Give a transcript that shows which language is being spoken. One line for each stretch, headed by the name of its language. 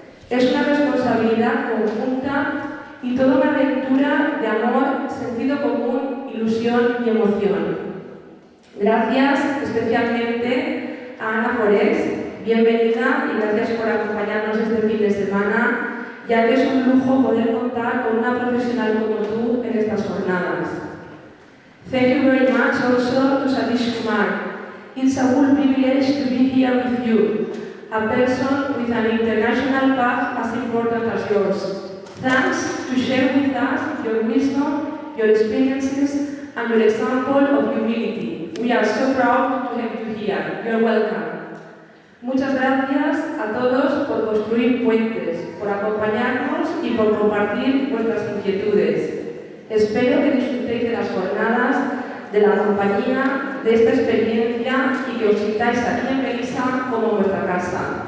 Spanish: Es una responsabilidad conjunta y toda una aventura de amor, sentido común, ilusión y emoción. Gracias especialmente a Ana Forés, bienvenida y gracias por acompañarnos este fin de semana, ya que es un lujo poder contar con una profesional como tú en estas jornadas.
English: Thank you very much also to Satish Kumar. It's a full privilege to be here with you, a person with an international path as important as yours. Thanks to share with us your wisdom, your experiences, and your example of humility. We are so proud to have you here. You're welcome.
Spanish: Muchas gracias a todos por construir puentes, por acompañarnos y por compartir vuestras inquietudes. Espero que disfrutéis de las jornadas, de la compañía, de esta experiencia y que os sintáis aquí en Benissa como vuestra casa.